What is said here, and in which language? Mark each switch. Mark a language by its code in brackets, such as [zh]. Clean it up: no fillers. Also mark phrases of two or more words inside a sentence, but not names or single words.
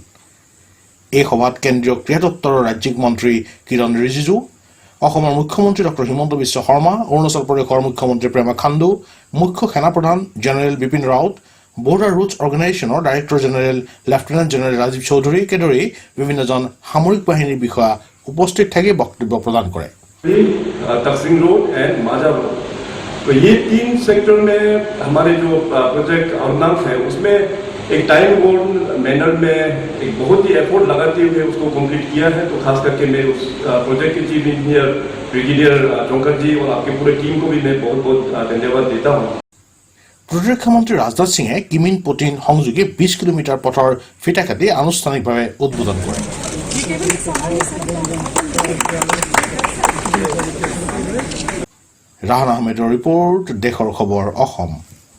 [as] এই সভাত কেন্দ্ৰীয় ক্ৰীড়া দপ্তৰৰ ৰাজ্যিক মন্ত্ৰী কিৰণ ৰিজিজু, অসমৰ মুখ্যমন্ত্ৰী ডক্টৰ হিমন্ত বিশ্ব শৰ্মা, অৰুণাচল প্ৰদেশৰ মুখ্যমন্ত্ৰী পেমা খাণ্ডু, মুখ্য সেনাপ্ৰধান জেনেৰেল বিপিন ৰাৱত, বৰ্ডাৰ ৰুটছ অৰ্গেনাইজেশ্যনৰ ডাইৰেক্টৰ জেনেৰেল লেফটেনেণ্ট জেনেৰেল ৰাজীৱ চৌধুৰীকে ধৰি বিভিন্নজন সামৰিক বাহিনীৰ বিষয়া উপস্থিত থাকি বক্তব্য প্ৰদান কৰে। [hi] तकसिंग रोड एंड माजा रोड, तो ये 3 सेक्टर में हमारे जो [en] project ordinance [hi] है उसमें एक [en] time board manner [hi] में एक बहुत ही एफर्ट लगाते हुए उसको कंप्लीट किया है। तो खास करके मैं उस प्रोजेक्ट के चीफ इंजीनियर ब्रिगेडियर चौंकर जी और आपके पूरे टीम को भी मैं बहुत बहुत धन्यवाद देता हूँ। [as] প্ৰতিৰক্ষা মন্ত্ৰী ৰাজনাথ সিঙে কিমিন পটিন সংযোগী 20 কিলোমিটাৰ পথৰ ফিটা কাটি আনুষ্ঠানিকভাৱে উদ্বোধন কৰে। ৰাহান আহমেদৰ ৰিপৰ্ট, দেশৰ খবৰ, অসম।